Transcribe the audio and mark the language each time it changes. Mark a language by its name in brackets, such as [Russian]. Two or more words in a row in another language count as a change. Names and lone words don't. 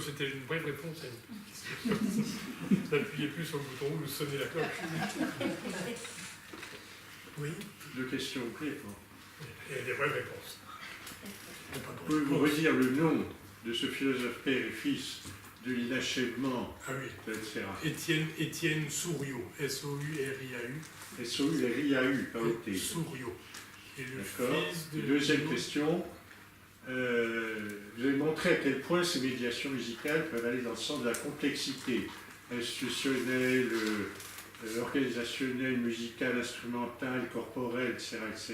[French] C'était une brève réponse à une question. N'appuyez plus sur le bouton rouge ou sonnez la cloche. Oui. 2 questions brièves. Et des vraies réponses. Pouvez-vous redire le nom de ce philosophe père et fils de l'inachèvement, etc. Étienne Souriau, S-O-U-R-I-A-U. S-O-U-R-I-A-U, pas O-T. Souriau. D'accord. Deuxième question. Vous avez montré à quel point ces médiations musicales peuvent aller dans le sens de la complexité institutionnelle, organisationnelle, musicale, instrumentale, corporelle, etc., etc.